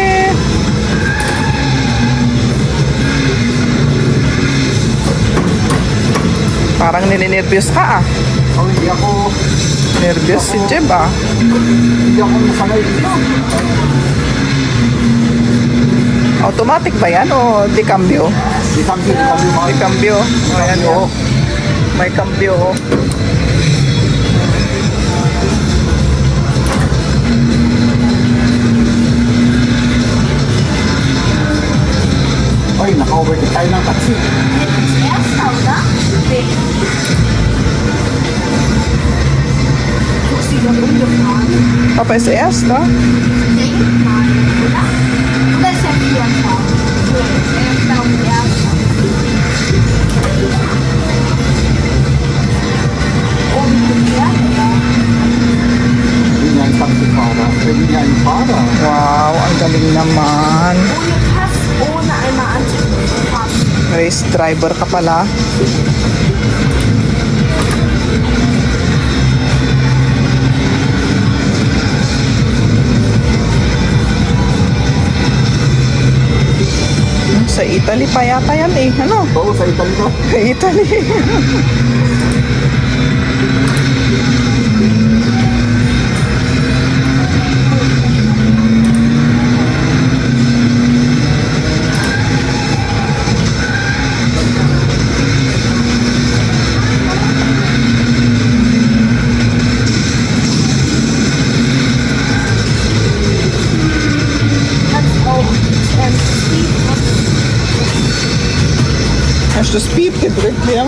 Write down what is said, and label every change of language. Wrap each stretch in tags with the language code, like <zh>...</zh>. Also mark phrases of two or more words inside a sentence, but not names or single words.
<tl>Parang nilinervyos ka ah. Oh, hindi ako Nervyos si Jeb ah. nasanay dito. Automatic ba yan o di cambio? Di kami Di cambio. Ayan oh. May cambio oh. Oy, naka-overtake tayo ng taxi.</tl> <de>Erster, oder? Nee. Guckst du dort umgefahren? Papa ist erst, ne? Denk mal, oder? Oder ist er Vierter? Ich glaube, Erster. Oh, wie viel fährt er?</de> <tl>Hindi niya ang taxi-fahrer. Hindi niya ang fahrer. Wow, ang galing naman.</tl> <de>Ohne Pass, ohne einmal anzugucken. Pass.</de> <en>Race driver</en> <tl>ka pala. Sa Italy pa yata yan eh. Ano? Oo, sa Italy ko. Sa Italy.</tl> <de>Hast du Speed gedrückt, Liam?</de>